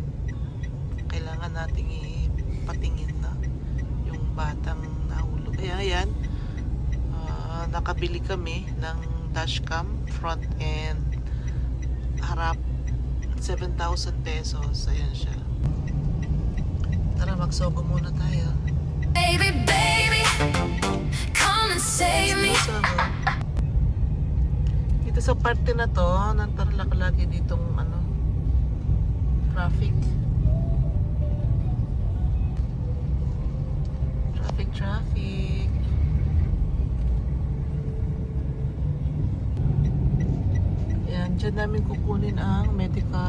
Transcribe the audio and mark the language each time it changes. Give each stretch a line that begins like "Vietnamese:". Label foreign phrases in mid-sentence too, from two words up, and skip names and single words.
Filipino: Kailangan nating ipatingin na yung batang nahulog. Kaya ayan, nakabili kami ng dashcam,
English: front and
Filipino: harap, 7,000 pesos. Ayan siya. Tara, magsogo muna tayo.
English: Baby, baby, come and save me.
Filipino: Dito sa parte na to, nantarlak lagi ditong ano, traffic. Traffic. Yan, dyan namin kukunin ang medical